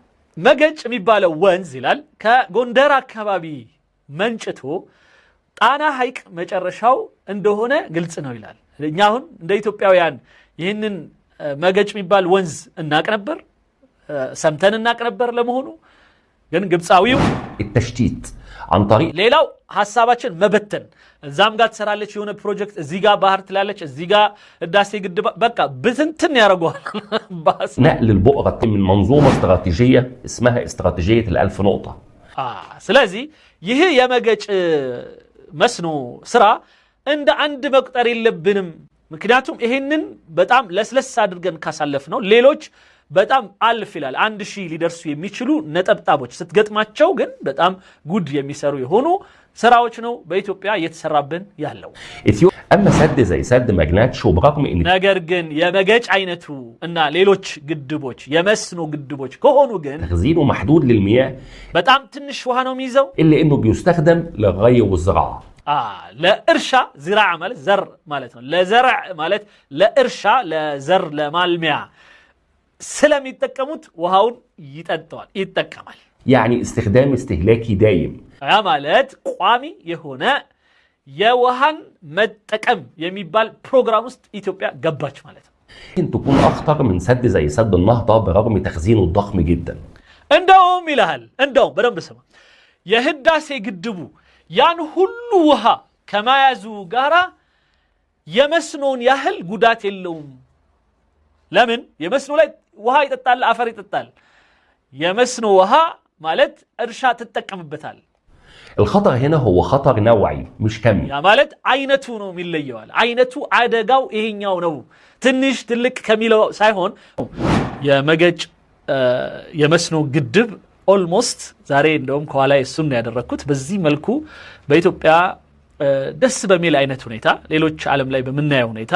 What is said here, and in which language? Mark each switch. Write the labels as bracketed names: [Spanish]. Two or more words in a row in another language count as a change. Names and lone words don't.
[Amharic] መገጭ የሚባለው ወንዝ ይላል ከጎንደር አካባቢ መንጭቶ ጣና ሐይቅ መጨረሻው እንደሆነ ግልጽ ነው ይላል። እኛ አሁን እንደ ኢትዮጵያውያን ይህንን መገጭ የሚባል ወንዝ እናቅ ነበር ሰምተን እናቅ ነበር ለመሆኑ ግን ግብፃዊው [Arabic] التشتيت عن طريق [Amharic] ሌላው ሐሳባችን መበተን እዛም ጋር ተሰራለች የሆነ ፕሮጀክት እዚህ ጋር ባህር ትላለች እዚህ ጋር ህዳሴ ግድብ በቃ ብትንትን ያረጋዋል [Arabic] نقل البؤرة من منظومة استراتيجية اسمها استراتيجية ال1000 نقطة [Amharic] ስለዚህ ይሄ የመገጭ መስኖ ስራ እንደ አንድ መቁጠር የለብንም ምክንያቱም ይሄንን በጣም ለስለስ አድርገን ካሳለፍ ነው ሌሎች በጣም አልፍ ይላል 1000 ሊደርሱ የሚችሉ ነጠብጣቦች ስትገጥማቸው ግን በጣም ጉድ የሚሰሩ የሆኑ ስራዎች ነው በኢትዮጵያ እየተሰራብን ያለው [Arabic] اما سد زي سد مجناتشو برغم ان [Amharic] ነገር ግን የመገጭ አይነቱ እና ሌሎች ግድቦች የመስኖ ግድቦች ከሆኑ ግን [Arabic] تخزينه محدود للمياه [Amharic] በጣም ትንሽ ውሃ ነው የሚይዘው [Arabic] الا انه بيستخدم للري والزراعه [Amharic] ለእርሻ ዝራዕ ማለት ዘር ማለት ነው ለዘርዕ ማለት ለእርሻ ለዘር ለማልሚያ ስለሚጠቀሙት ውሃውን ይጠቀማል [Arabic] يعني استخدام استهلاكي دايم [Amharic] ያ ማለት ቋሚ የሆነ የውሃን መጠቀም የሚባል ፕሮግራም ውስጥ ኢትዮጵያ ገባች ማለት ነው [Arabic] ممكن تكون اخطر من سد زي سد النهضه برغم تخزينه الضخم جدا [Amharic] እንደውም ይልሃል እንደውም በደንብ ስማ የህዳሴ ግድቡ ያን ሁሉ ውሃ ከማያዙ ጋራ የመስኖን ያህል ጉዳት የለውም ለምን የመስኖ ላይ ውሃ ይጠጣል አፈር ይጠጣል የመስኖ ውሃ ማለት እርሻ ተጠቀምበታል [Arabic] الخطر هنا هو خطر نوعي مش كمي [Amharic] ያ ማለት አይነቱ ነው የሚለየዋል አይነቱ አደጋው ይሄኛው ነው ትንሽ ትልቅ ከሚለው ሳይሆን የመገጭ የመስኖ ግድብ ኦልሞስት ዛሬ እንደውም ከኋላ እሱን ያደረኩት በዚህ መልኩ በኢትዮጵያ ደስ በሚል አይነት ሁኔታ ሌሎች ዓለም ላይ በመናየው ሁኔታ